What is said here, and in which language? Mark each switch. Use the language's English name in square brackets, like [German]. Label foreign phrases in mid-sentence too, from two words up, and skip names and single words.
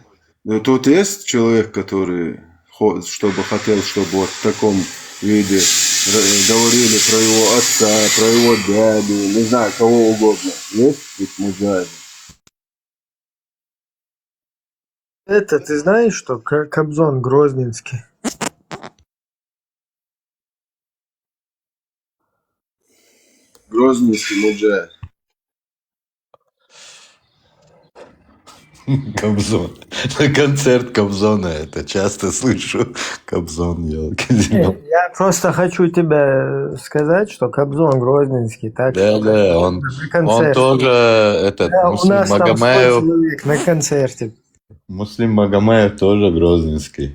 [Russian] Но тут есть человек, который чтобы хотел, чтобы вот в таком виде говорили про его отца, про его дядю, не знаю, кого угодно. Есть ведь муджахид? Это ты знаешь, что Кобзон Грозненский? Грозненский муджахид. Кобзон. На концерт Кобзона это часто слышу. Кобзон, Я просто хочу тебе сказать, что Кобзон Грозненский, так да, да, он тоже этот да, Муслим у нас там 100 Магомаев. человек на концерте. Муслим Магомаев тоже грозненский.